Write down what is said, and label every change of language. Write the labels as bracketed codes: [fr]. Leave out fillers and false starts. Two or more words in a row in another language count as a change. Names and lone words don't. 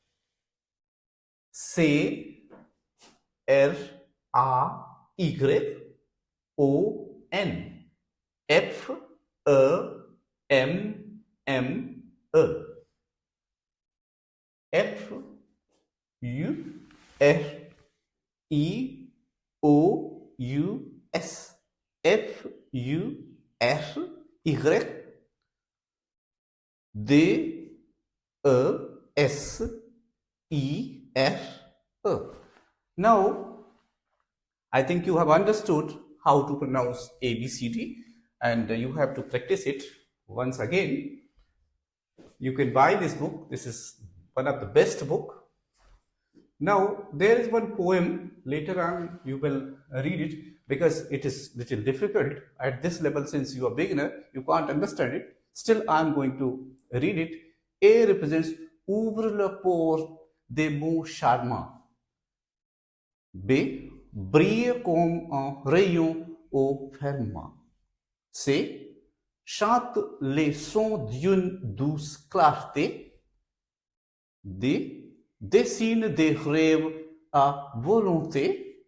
[en] C, R, A, Y, O, N. F, E, M, M, E. F, U, R, E, Now, I think you have understood how to pronounce ABCD, and you have to practice it once again. You can buy this book. This is one of the best book. Now, there is one poem. Later on, you will read it because it is little difficult at this level. Since you are beginner, you can't understand it. Still, I am going to read it. A represents [fr] ouvre la porte des mots charmants. B, brille comme un rayon au firmament. C, chante les sons d'une douce clarté. D, dessine des rêves à volonté.